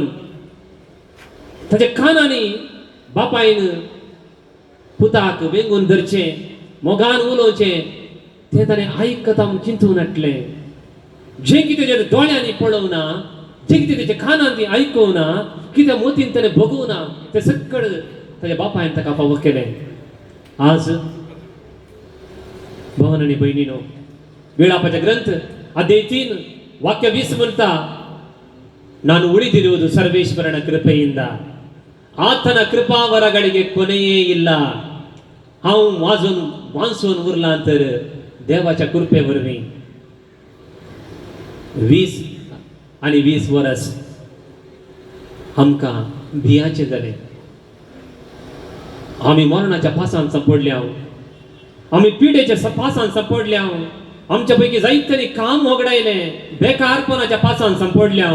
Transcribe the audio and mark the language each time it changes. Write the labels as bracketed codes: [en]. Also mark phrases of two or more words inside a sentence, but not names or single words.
[kok] ताच्या कानांनी बापायन पुताक वेंगून धरचें, मोगान उलोवचें, तें ताणें आयकता म्हूण चिंतूंक नाटलें. जें कितें तेच्या दोळ्यांनी पळोवना, जें कितें तेच्या कानांनी आयकूना, कितें मोतीन ताणें भोगूना, तें सकट ताच्या बापायन ताका फावो केलें. आज भावन आनी भयणीनो, [kn] ವಿಳಾಪದ ಗ್ರಂಥ ಅಧ್ಯಾಯ 3 ವಾಕ್ಯ 20 म्हणता, ನಾನು ಉಳಿದಿರುವುದು ಸರ್ವೇಶ್ವರನ ಕೃಪೆಯಿಂದ, ಆತನ ಕೃಪಾವರಗಳಿಗೆ ಕೊನೆಯೇ ಇಲ್ಲ. [kok] हांव वांसून उरला तर देवाच्या कृपे वरवीं 20 आनी 20 वर्स आमकां भियाचे जाले. आमी मरणाच्या पासान सांपडल्या, आमी पिडेच्या पासान सांपडल्या, आमच्या पैकी जायत्यांनी काम वगडायलें, बेकारपणाच्या पासान सांपडल्या.